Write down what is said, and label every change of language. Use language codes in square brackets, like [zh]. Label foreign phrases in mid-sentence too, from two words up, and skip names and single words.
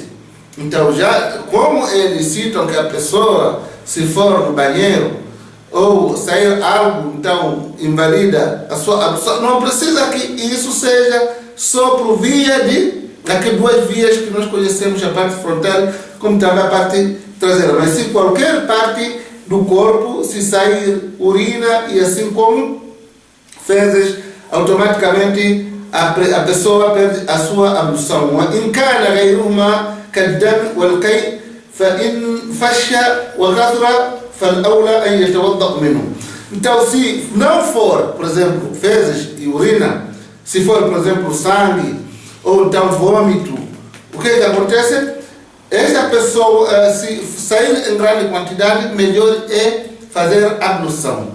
[pt] Então, já como eles citam que a pessoa, se for no banheiro ou sair algo, então invalida a sua ablução, não precisa que isso seja só por via de aquelas duas vias que nós conhecemos, a parte frontal como também a parte traseira, mas se qualquer parte do corpo, se sair urina e assim como fezes, automaticamente a pessoa perde a sua ablução. [ar] وإن كان غيرهما كالدم والقيء فإن فش وغثر فالأولى أن يتوضأ منه. [pt] Então, se não for, por exemplo, fezes e urina, se for, por exemplo, sangue ou então vômito, o que acontece? Essa pessoa, se sair em grande quantidade, melhor é fazer ablução.